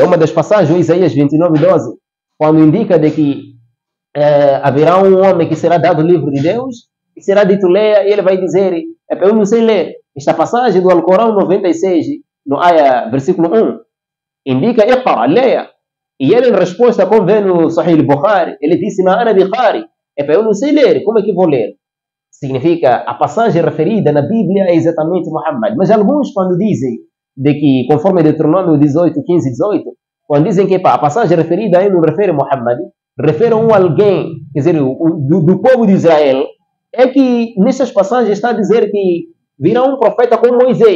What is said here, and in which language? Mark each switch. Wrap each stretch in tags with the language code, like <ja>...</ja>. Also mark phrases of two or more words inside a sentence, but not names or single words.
<pt>Uma das passagens, Isaías 29:12, quando indica de que haverá um homem que será dado o livro de Deus, e será dito leia, e ele vai dizer: eu não sei ler. Esta passagem do Alcorão 96, no Ayah, versículo 1, indica: Iqra, leia. E ele, em resposta, como vê no Sahih al-Bukhari, ele disse:</pt> <ar>ما أنا بقارئ.</ar> <pt>Eu não sei ler, como é que vou ler? Significa, a passagem referida na Bíblia é exatamente Muhammad. Mas alguns, quando dizem de que, conforme Deuteronômio 18, 15 e 18, quando dizem que a passagem referida aí não refere a Muhammad, refere a alguém, quer dizer, do povo de Israel, é que nessas passagens está a dizer que virá um profeta como Moisés.</pt>